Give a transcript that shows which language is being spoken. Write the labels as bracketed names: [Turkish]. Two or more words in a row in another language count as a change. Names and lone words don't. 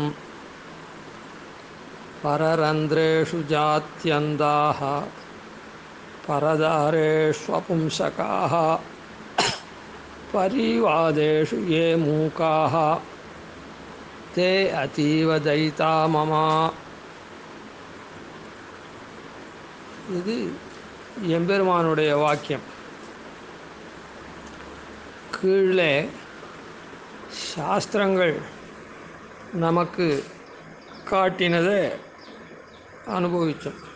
[Sanskrit] पररन्ध्रेषु जात्यन्ताः परदारेष्वपुंसकाः परिवादेषु ये मूकाः ते अतीव दयिता मम. [Tamil] இது எம்பெருமானுடைய வாக்கியம். கீழே சாஸ்திரங்கள் நமக்கு காட்டினதை அனுபவித்தோம்.